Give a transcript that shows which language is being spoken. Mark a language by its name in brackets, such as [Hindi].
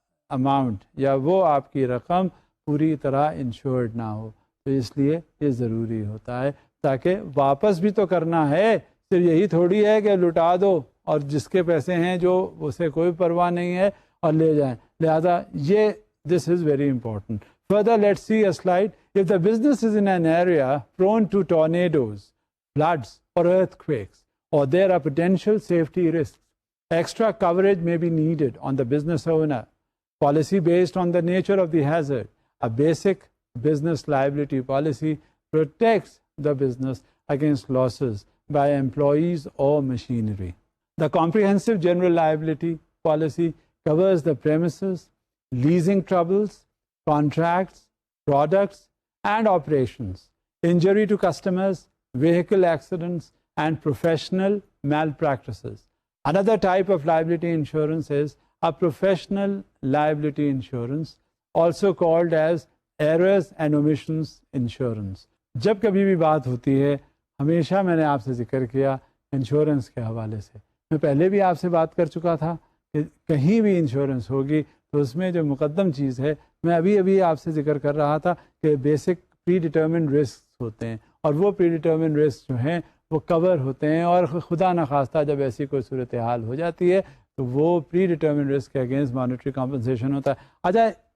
[Urdu] Amount یا وہ آپ کی رقم پوری طرح انشورڈ نہ ہو۔ تو اس لیے یہ ضروری ہوتا ہے، تاکہ واپس بھی تو کرنا ہے، صرف یہی تھوڑی ہے کہ لٹا دو اور جس کے پیسے ہیں جو اسے کوئی پرواہ نہیں ہے اور لے جائیں، لہذا یہ [English] this is very important. Further, let's see a slide. If the business is in an area prone to tornadoes, floods or earthquakes, or there are potential safety risks, extra coverage may be needed on the business owner. Policy based on the nature of the hazard. A basic business liability policy protects the business against losses by employees or machinery. The comprehensive general liability policy covers the premises, leasing troubles, contracts, products, and operations, injury to customers, vehicle accidents, and professional malpractices. Another type of liability insurance is a professional liability insurance, also called as errors and omissions insurance. [Urdu] جب کبھی بھی بات ہوتی ہے، ہمیشہ میں نے آپ سے ذکر کیا انشورنس کے حوالے سے، میں پہلے بھی آپ سے بات کر چکا تھا کہ کہیں بھی انشورنس ہوگی تو اس میں جو مقدم چیز ہے، میں ابھی آپ سے ذکر کر رہا تھا کہ بیسک پری ڈٹرمنڈ رسک ہوتے ہیں، اور وہ پری ڈٹرمنڈ رسک جو ہیں وہ کور ہوتے ہیں، اور خدا نخواستہ جب ایسی کوئی صورتحال ہو جاتی ہے تو وہ پری ڈٹرمنڈ رسک کے اگینسٹ مانیٹری کمپنسیشن ہوتا ہے۔ اچھا،